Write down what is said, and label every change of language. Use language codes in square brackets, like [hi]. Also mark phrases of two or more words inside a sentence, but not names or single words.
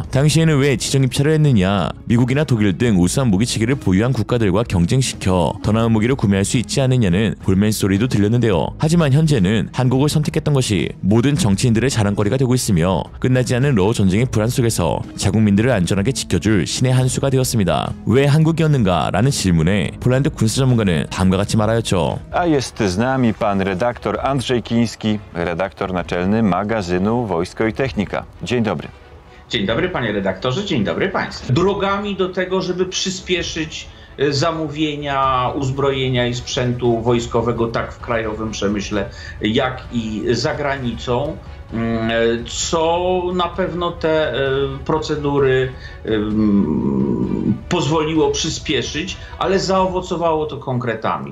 [ko] 당시에는 왜 지정 입찰을 했느냐? 미국이나 독일 등 우수한 무기 체계를 보유한 국가들과 경쟁시켜 더 나은 무기를 구매할 수 있지 않느냐는 볼멘 소리도 들렸는데요. 하지만 현재는 한국을 선택했던 것이 모든 정치인들의 자랑거리가 되고 있으며 끝나지 않은 러우 전쟁의 불안 속에서 자국민들을 안전하게 지켜줄 신의 한 수가 되었습니다. 왜 한국이었는가? 라는 질문에 폴란드 군사 전문가는 다음과 같이 말하였죠. [pl] A jest z nami pan redaktor Andrzej Kiński, redaktor naczelny magazynu Wojsko i Technika. Dzień dobry. Dzień dobry panie redaktorze, dzień dobry państwu. Drogami do tego, żeby przyspieszyć zamówienia uzbrojenia i sprzętu wojskowego tak w krajowym przemyśle, jak i za granicą, co na pewno te procedury pozwoliło przyspieszyć, ale zaowocowało to konkretami.